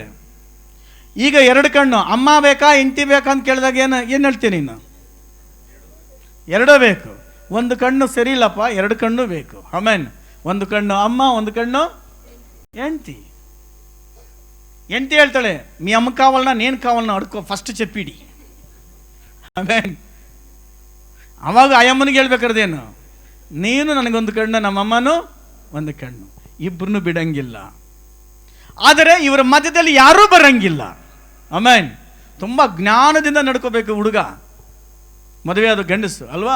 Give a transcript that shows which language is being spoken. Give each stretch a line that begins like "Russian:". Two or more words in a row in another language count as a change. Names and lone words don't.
Kannada: ಈಗ 2 ಕಣ್ಣು, ಅಮ್ಮ ಬೇಕಾ ಹೆಂಡತಿ ಬೇಕಾ ಅಂತ ಕೇಳಿದಾಗ ಏನು ಹೇಳ್ತೀನಿ? ನೀನು 2 ಬೇಕು. 1 ಕಣ್ಣು ಸರಿ ಇಲ್ಲಪ್ಪ, 2 ಕಣ್ಣು ಬೇಕು. ಆಮೇನ್. 1 ಕಣ್ಣು ಅಮ್ಮ, 1 ಕಣ್ಣು ಹೆಂಡತಿ. ಹೆಂಡತಿ ಹೇಳ್ತಾಳೆ,
Telugu: మీ అమ్మ కావాలన్నా నేను కావాలన్నా
Kannada: ಅಡ್ಕೋ, ಫಸ್ಟ್
Telugu: చెప్పిಡಿ.
Kannada: ಆಮೇನ್. ಅವಾಗ ಅಯ್ಯಮ್ಮನಿಗೆ ಹೇಳ್ಬೇಕಾರ್ದೇನು, ನೀನು ನನಗೊಂದು ಕಣ್ಣು, ನಮ್ಮಮ್ಮನೂ 1 ಕಣ್ಣು, ಇಬ್ಬರನ್ನು ಬಿಡಂಗಿಲ್ಲ. ಆದರೆ ಇವರ ಮಧ್ಯದಲ್ಲಿ ಯಾರೂ ಬರಂಗಿಲ್ಲ. ಆಮೇನ್. ತುಂಬ ಜ್ಞಾನದಿಂದ ನಡ್ಕೋಬೇಕು ಹುಡುಗ, ಮದುವೆ ಆದ ಗಂಡಸು ಅಲ್ವಾ?